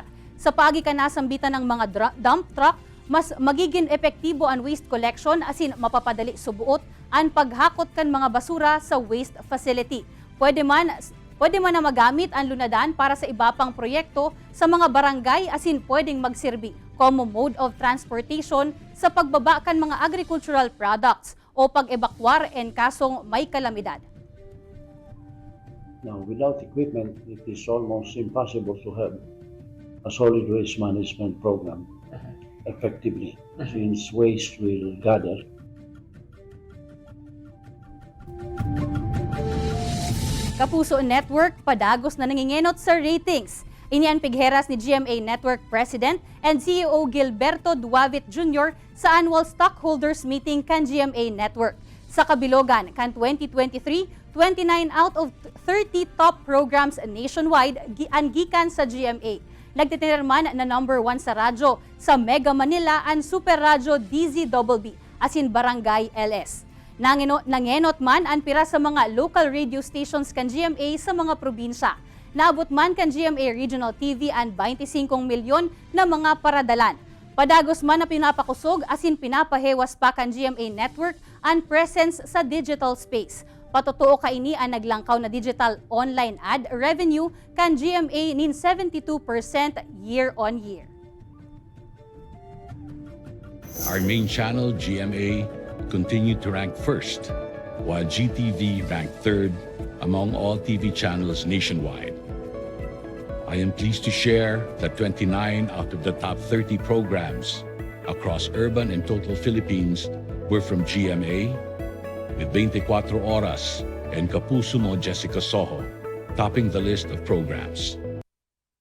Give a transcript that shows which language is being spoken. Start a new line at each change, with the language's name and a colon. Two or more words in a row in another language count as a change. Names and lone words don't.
Bikol: Sa pagi ka nasambitan ng mga
English: dump truck,
Bikol: mas magiging epektibo ang
English: waste collection
Bikol: asin mapapadali subuot ang paghakot kan mga basura sa
English: waste facility.
Bikol: Pwede man na magamit ang lunadan para sa iba pang proyekto sa mga barangay asin pwedeng magsilbi como
English: mode of transportation
Bikol: sa pagbaba kan mga
English: agricultural products
Bikol: o pag-ebakwar en kasong may kalamidad.
English: Now, without equipment, it is almost impossible to have a solid waste management program effectively since waste will gather.
Bikol: Kapuso Network, padagos na nangingenot sa ratings. Inian pigheras ni GMA Network
English: President and CEO
Bikol: Gilberto Duavit Jr. sa
English: annual stockholders meeting
Bikol: kan GMA Network. Sa kabilogan, kan 2023,
English: 29 out of 30 top programs nationwide
Bikol: ang gikan sa GMA. Nagtitinirman na number 1 sa radyo sa Mega Manila ang Super Radyo DZBB asin Barangay LS. Nangenot man ang pira sa mga
English: local radio stations
Bikol: kan GMA sa mga probinsya. Naabot man kan GMA Regional TV ang 25 milyon na mga paradalan. Padagos man na pinapakusog asin pinapahewas pa kan GMA Network ang presence sa
English: digital space.
Bikol: Patotoo kaini ang naglangkaw na
English: digital online ad revenue
Bikol: kan GMA nin 72% year-on-year.
English: Our main channel, GMA, continued to rank first, while GTV ranked third among all TV channels nationwide. I am pleased to share that 29 out of the top 30 programs across urban and total Philippines were from GMA, with 24 Oras and Kapuso Mo Jessica Soho topping the list of programs.